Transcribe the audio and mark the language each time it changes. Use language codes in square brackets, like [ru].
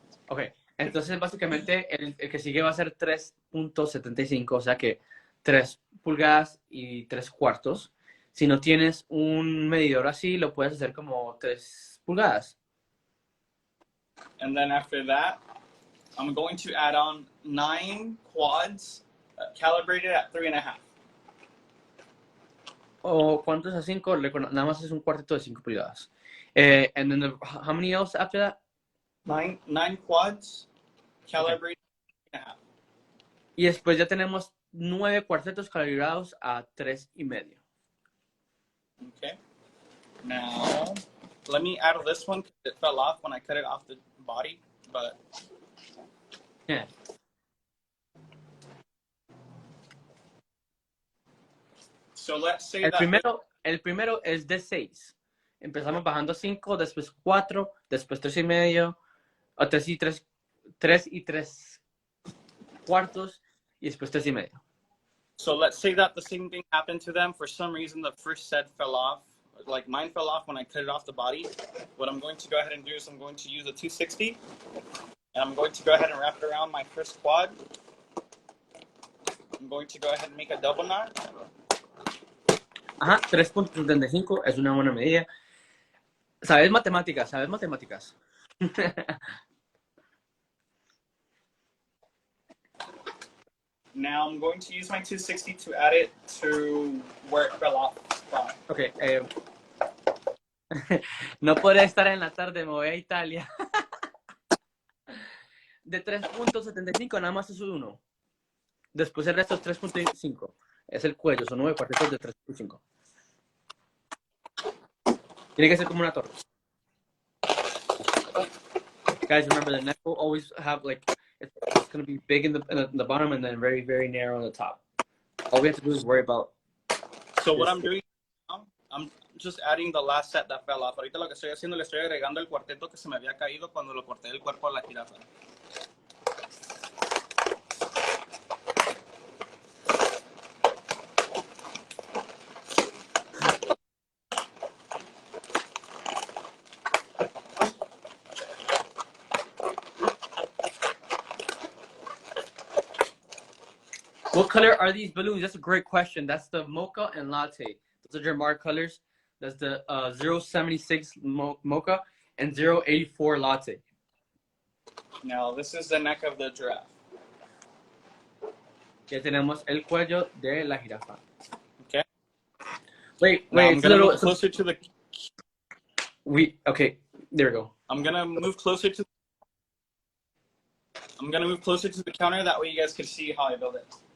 [es] Okay, entonces básicamente el que sigue va a ser 3.75, o sea que 3 pulgadas y 3 cuartos. Si no tienes un medidor así, lo puedes hacer como 3 pulgadas. [en] And then after that, I'm going to add on 9 quads calibrated at 3.5. [es] ¿O cuántos a 5? Nada más es un cuarteto de 5 pulgadas. [en] And then how many else after that? 9 quads calibrated at 3.5. [es] Y después ya tenemos 9 cuartetos calibrados a 3.5. [en] Okay. Now, let me add this one because it fell off when I cut it off the body, but yeah. So let's say [es] el primero es de 6. Empezamos bajando 5, después 4, después 3.5, o 3 y 3 cuartos, y después 3.5. [en] So let's say that the same thing happened to them. For some reason, the first set fell off. Like mine fell off when I cut it off the body. What I'm going to go ahead and do is I'm going to use a 260. And I'm going to go ahead and wrap it around my first quad. I'm going to go ahead and make a double knot. [es] Ajá, 3.75 es una buena medida. ¿Sabes matemáticas? [en] Now I'm going to use my 260 to add it to where it fell off. Okay. [es] No podré estar en la tarde, me voy a Italia. De 3.75 nada más es uno. Después el resto es 3.5. Es el cuello, son 9 cuartetos de 3.5. Tiene que ser como una torre. [en] Guys, remember the neck will always have like, it's going to be big in the bottom and then very, very narrow on the top. All we have to do is worry about. So what I'm doing now, I'm just adding the last set that fell off. [es] Ahorita lo que estoy haciendo, le estoy agregando el cuarteto que se me había caído cuando lo corté del cuerpo a la jirafa. [en] What color are these balloons? That's a great question. That's the mocha and latte. Those are Jamar colors. That's the 076 mocha and 084 latte. Now, this is the neck of the giraffe. [es] Ya tenemos el cuello de la jirafa. [en] Okay. Wait. I'm going to move closer to the... Okay, there we go. I'm going to move closer to... I'm going to move closer to the counter. That way you guys can see how I build it.